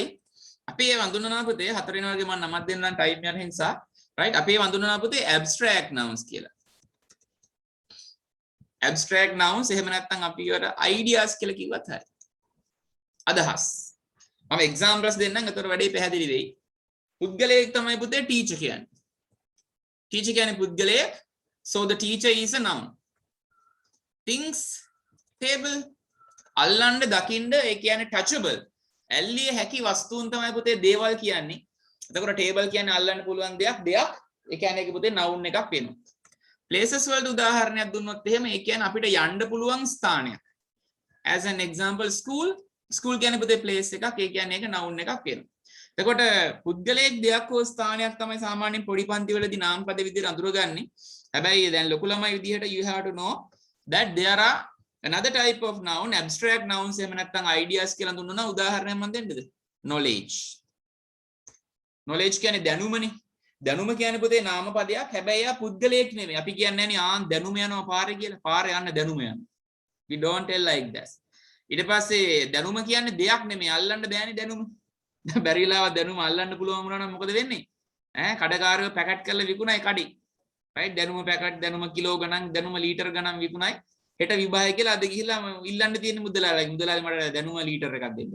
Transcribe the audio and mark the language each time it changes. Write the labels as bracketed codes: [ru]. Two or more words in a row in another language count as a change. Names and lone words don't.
[si] අපි ඒ වඳුනනවා පුතේ හතරවෙනි වර්ගේ මම නමක් දෙන්නම් ටයිම් යන නිසා right අපි ඒ වඳුනනවා පුතේ [en] abstract nouns [si] කියලා. [en] abstract nouns [si] එහෙම නැත්නම් අපි ඒවට ideas කියලා කිව්වත් හරි. අදහස්. මම examples දෙන්නම්. එතකොට වැඩේ පැහැදිලි වෙයි. පුද්ගලයෙක් තමයි පුතේ teacher කියන්නේ. teacher කියන්නේ පුද්ගලයෙක්. [en] so the teacher is a noun. things table [si] අල්ලන්න දකින්න ඒ කියන්නේ touchable. ඇල්ලිය හැකි වස්තුන් තමයි පුතේ දේවල් කියන්නේ. එතකොට ටේබල් කියන්නේ අල්ලන්න පුළුවන් දෙයක්. ඒ කියන්නේ ඒක පුතේ noun එකක් වෙනවා. places වලට උදාහරණයක් දුන්නොත් එහෙම ඒ කියන්නේ අපිට යන්න පුළුවන් ස්ථානයක්. [en] as an example school [si] ස්කූල් කියන්නේ පුතේ ප්ලේස් එකක්. ඒ කියන්නේ ඒක noun එකක් වෙනවා. එතකොට පුද්ගලයෙක් දෙයක් හෝ ස්ථානයක් තමයි සාමාන්‍යයෙන් පොඩි පන්ති වලදී නාමපද විදිහට අඳුරගන්නේ. හැබැයි දැන් ලොකු ළමයි විදිහට [en] you have to know that there are another type of noun, abstract nouns [si] එහෙම නැත්නම් ideas කියලා දුන්නා. උදාහරණයක් මම දෙන්නද? knowledge. knowledge කියන්නේ දැනුමනේ. දැනුම කියන්නේ පුතේ නාමපදයක්. හැබැයි එයා පුද්ගලයෙක් නෙමෙයි. අපි කියන්නේ නැහැ දැනුම යනවා පාරේ කියලා. පාරේ යන්න දැනුම යනවා. [en] We don't tell like that. [si] ඊට පස්සේ දැනුම කියන්නේ දෙයක් නෙමෙයි. අල්ලන්න බෑනේ දැනුම. බැරිලාව දැනුම අල්ලන්න පුළුවන් වුණා නම් මොකද වෙන්නේ? කඩකාරයෝ පැකට් කරලා විකුණයි කඩේ. right? දැනුම පැකට්, දැනුම කිලෝ ගණන්, දැනුම ලීටර් ගණන් විකුණයි. හෙට විභාගය කියලා අද ගිහිල්ලා ඉල්ලන්න තියෙන මුදලාලි මට දැනුම ලීටර් එකක් දෙන්න.